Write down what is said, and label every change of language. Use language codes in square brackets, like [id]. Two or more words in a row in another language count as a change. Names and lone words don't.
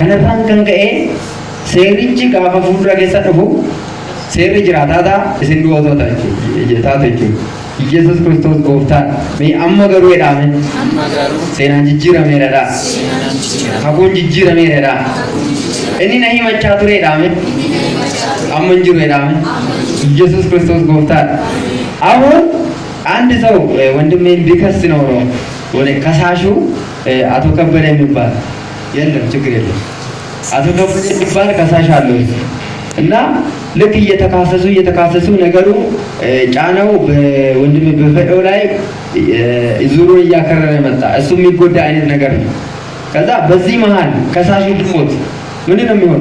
[om] Kanarraan kan ka'e seerichi gaafa fuuldura keessa dhufu seerri jiraataadha isin du'ootota jechuudha. Yesus Kristos gooftaan mee amma garuu jedhame seenaan jijjiirameera. Haguun jijjiirameera. Inni na himachaa ture jedhame amma hin jiru jedhame Yesus Kristos gooftaan አሁን [am] አንድ ሰው ወንድሜን ቢከስ ነው ወደ ከሳሹ አቶ ከበደ የሚባል የለም ችግር የለም አቶ ከበደ የሚባል ከሳሽ አለው እና ልክ እየተካሰሱ ነገሩ ጫናው በወንድሜ በፈደው ላይ ዙሩ እያከረረ መጣ እሱ የሚጎዳ አይነት ነገር ነው ከዛ በዚህ መሃል ከሳሹ ቢሞት ምንድነው